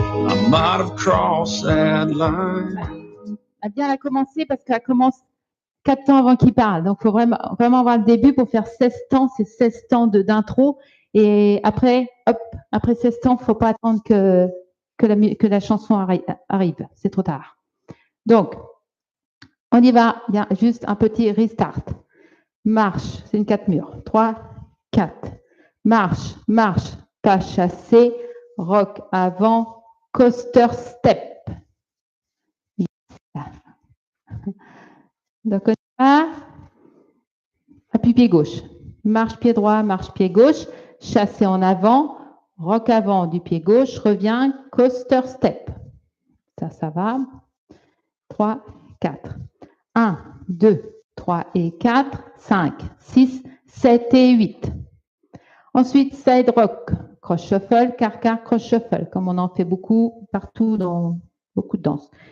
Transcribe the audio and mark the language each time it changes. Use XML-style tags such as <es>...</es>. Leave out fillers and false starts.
<en>I might have crossed that line.</en> <fr>Elle vient la commencer parce qu'elle commence 4 temps avant qu'il parle. Donc, il faut vraiment avoir le début pour faire 16 temps. C'est 16 temps d'intro. Et après, hop, après 16 temps, il ne faut pas attendre que la chanson arrive. C'est trop tard. Donc, on y va. Bien, juste un petit restart. Marche, c'est une 4 murs. 3, 4. Marche, marche, pas chassé. Rock avant, coaster step. Donc, on y va. Appuie pied gauche. Marche pied droit, marche pied gauche. Chassé en avant. Rock avant du pied gauche. Reviens. Coaster step. Ça va. 3, 4. 1, 2, 3 et 4. 5, 6, 7 et 8. Ensuite, side rock.</fr> <en>Cross shuffle, car, cross shuffle.</en> <fr>Comme on en fait beaucoup partout dans beaucoup de danses.</fr>